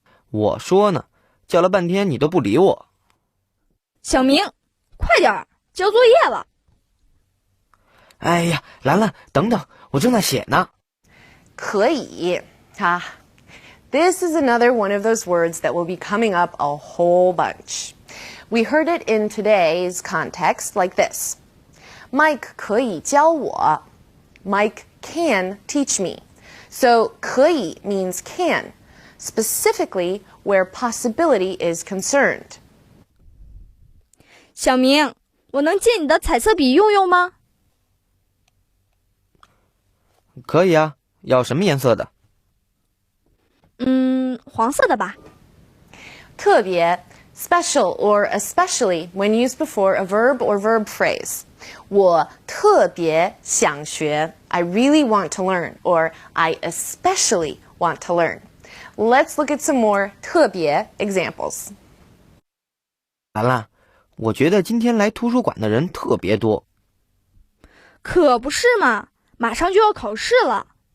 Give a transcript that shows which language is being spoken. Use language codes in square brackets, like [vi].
[zh] 我说呢，叫了半天你都不理我。小明，快点儿，交作业了。哎呀，兰兰，等等，我正在写呢。可以啊。 [en] This is another one of those words that will be coming up a whole bunch. We heard it in today's context like this. [zh] Mike 可以教我. [en] Mike can teach me. So 可以 means can, specifically where possibility is concerned. [zh] 小明，我能借你的彩色笔用用吗？可以啊，要什么颜色的？黄色的吧。 [en] 特别 special or especially when used before a verb or verb phrase. [zh] 我特别想学. [en] I really want to learn, or I especially want to learn. Let's look at some more 特别 examples. [zh] 兰兰，我觉得今天来图书馆的人特别多。可不是嘛，马上就要考试了。